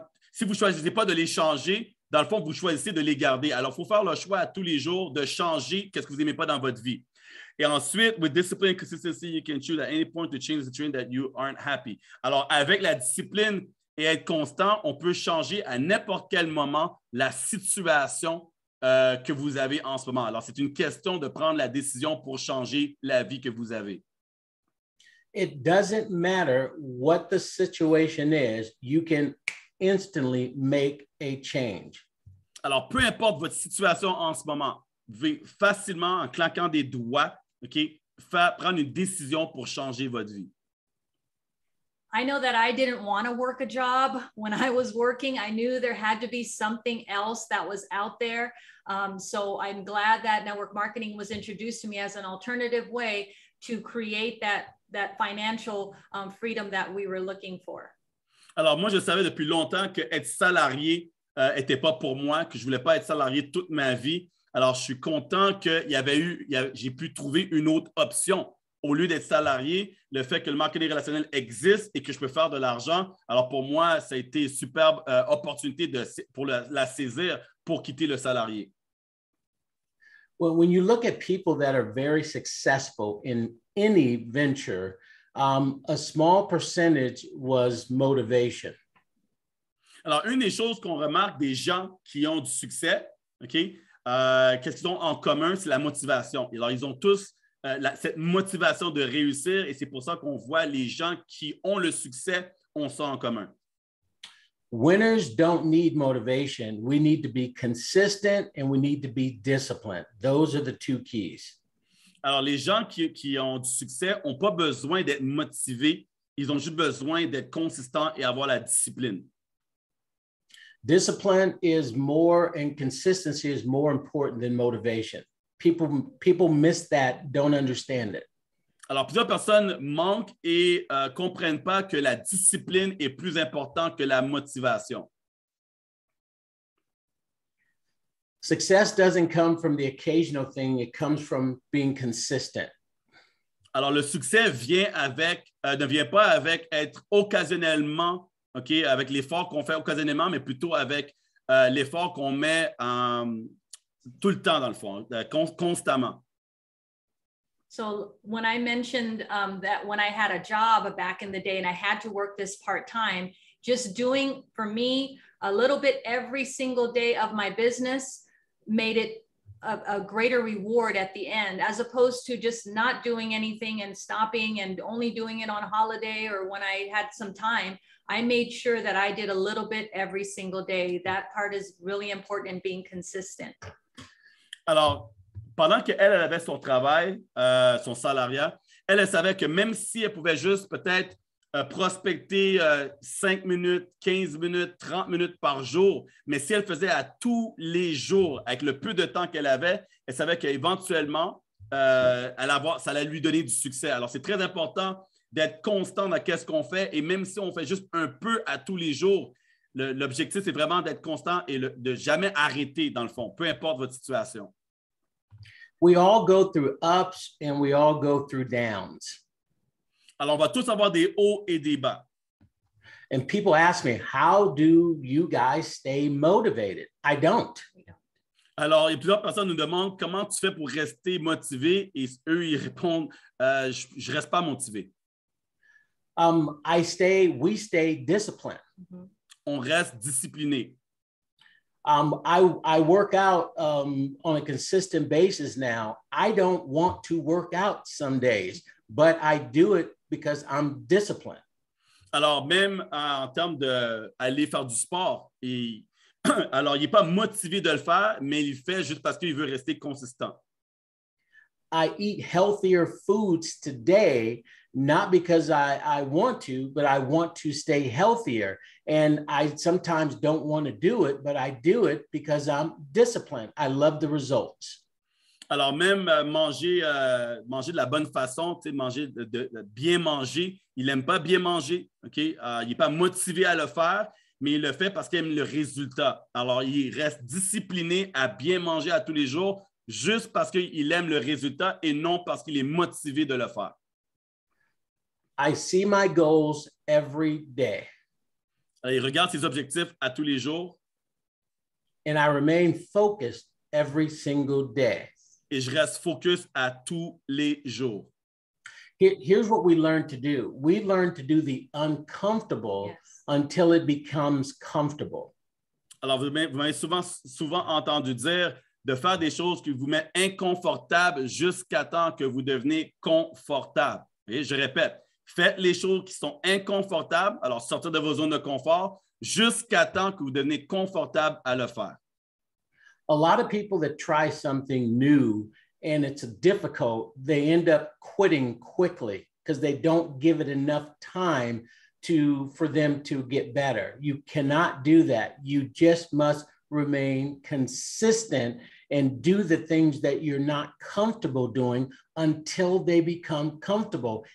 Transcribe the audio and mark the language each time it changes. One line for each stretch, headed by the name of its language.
French: Si vous ne choisissez pas de les changer, dans le fond, vous choisissez de les garder. Alors, il faut faire le choix à tous les jours de changer ce que vous n'aimez pas dans votre vie. Et ensuite,
English: with discipline and consistency, you can choose at any point to change the situation that you aren't happy.
French: Alors, avec la discipline et être constant, on peut changer à n'importe quel moment la situation que vous avez en ce moment. Alors, c'est une question de prendre la décision pour changer la vie que vous avez.
English: It doesn't matter what the situation is, you can instantly make a change.
French: Alors, peu importe votre situation en ce moment, vous pouvez facilement, en claquant des doigts, prendre une décision pour changer votre vie.
English: I know that I didn't want to work a job when I was working. I knew there had to be something else that was out there. So I'm glad that network marketing was introduced to me as an alternative way to create that financial freedom that we were looking for.
French: Alors, moi, je savais depuis longtemps qu'être salarié n'était pas pour moi, que je ne voulais pas être salarié toute ma vie. Alors, je suis content que j'ai pu trouver une autre option. Au lieu d'être salarié, le fait que le marketing relationnel existe et que je peux faire de l'argent, alors pour moi, ça a été une superbe opportunité pour la saisir pour quitter le salarié.
English: Well, when you look at people that are very successful in any venture, a small percentage was motivation.
French: Alors, une des choses qu'on remarque des gens qui ont du succès, qu'est-ce qu'ils ont en commun, c'est la motivation. Alors, ils ont tous cette motivation de réussir et c'est pour ça qu'on voit les gens qui ont le succès ont ça en commun.
English: Winners don't need motivation. We need to be consistent and we need to be disciplined. Those are the two keys.
French: Alors, les gens qui ont du succès n'ont pas besoin d'être motivés. Ils ont juste besoin d'être consistants et avoir la discipline.
English: Discipline is more and consistency is more important than motivation. People miss that, don't understand it.
French: Alors, plusieurs personnes manquent et ne comprennent pas que la discipline est plus importante que la motivation.
English: Success doesn't come from the occasional thing, it comes from being consistent.
French: Alors, le succès ne vient pas avec être occasionnellement, avec l'effort qu'on fait occasionnellement, mais plutôt avec l'effort qu'on met tout le temps, dans le fond, constamment.
English: So when I mentioned that when I had a job back in the day and I had to work this part-time, just doing, for me, a little bit every single day of my business made it a greater reward at the end, as opposed to just not doing anything and stopping and only doing it on holiday or when I had some time. I made sure that I did a little bit every single day. That part is really important in being consistent.
French: Alors, pendant qu'elle avait son travail, son salariat, elle savait que même si elle pouvait juste peut-être prospecter 5 minutes, 15 minutes, 30 minutes par jour, mais si elle faisait à tous les jours, avec le peu de temps qu'elle avait, elle savait qu'éventuellement, ça allait lui donner du succès. Alors, c'est très important d'être constant dans ce qu'on fait et même si on fait juste un peu à tous les jours, l'objectif, c'est vraiment d'être constant et de jamais arrêter, dans le fond, peu importe votre situation.
English: We all go through ups and we all go through downs.
French: Alors, on va tous avoir des hauts et des bas.
English: And people ask me, how do you guys stay motivated? I don't.
French: Alors, il y a plusieurs personnes nous demandent comment tu fais pour rester motivé et eux, ils répondent, je ne reste pas motivé.
English: We stay disciplined.
French: On reste discipliné.
English: I work out on a consistent basis now. I don't want to work out some days, but I do it because I'm disciplined.
French: Alors, même en termes d'aller faire du sport, alors il n'est pas motivé de le faire, mais il le fait juste parce qu'il veut rester consistant.
English: I eat healthier foods today, not because I want to, but I want to stay healthier. And I sometimes don't want to do it, but I do it because I'm disciplined. I love the results.
French: Alors, même manger de la bonne façon, manger de bien manger, il n'aime pas bien manger. Il n'est pas motivé à le faire, mais il le fait parce qu'il aime le résultat. Alors, il reste discipliné à bien manger à tous les jours, juste parce qu'il aime le résultat et non parce qu'il est motivé de le faire.
English: I see my goals every day.
French: Alors, il regarde ses objectifs à tous les jours.
English: And I remain focused every single day.
French: et je reste focus à tous les jours.
English: Here's what we learn to do. We learn to do the uncomfortable until it becomes comfortable.
French: Alors, vous m'avez souvent entendu dire de faire des choses qui vous mettent inconfortable jusqu'à temps que vous devenez confortable. Et je répète, faites les choses qui sont inconfortables, alors sortir de vos zones de confort, jusqu'à temps que vous devenez confortable à le faire.
English: A lot of people that try something new and it's difficult, they end up quitting quickly because they don't give it enough time for them to get better. You cannot do that. You just must remain consistent and do the things that you're not comfortable doing until they become comfortable.